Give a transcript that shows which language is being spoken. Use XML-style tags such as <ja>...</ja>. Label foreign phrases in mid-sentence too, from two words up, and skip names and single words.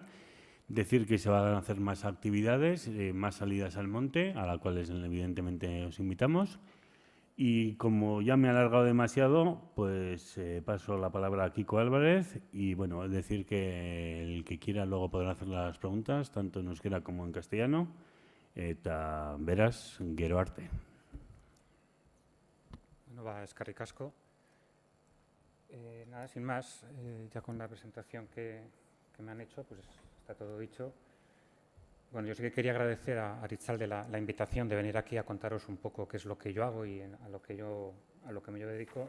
<es>Decir que se van a hacer más actividades, más salidas al monte, a las cuales evidentemente os invitamos. Y como ya me he alargado demasiado, pues paso la palabra a Kiko Álvarez. Y bueno, es decir que el que quiera luego podrá hacer las preguntas, tanto en euskera como en castellano.</es> <eu>Eta beraz, gero arte. Bueno, eskerrik asko.</eu> <es>Nada, sin más, ya con la presentación que me han hecho, pues está todo dicho. Bueno, yo sí que quería agradecer a Aritzalde la invitación de venir aquí a contaros un poco qué es lo que yo hago y a lo que yo me dedico.</es>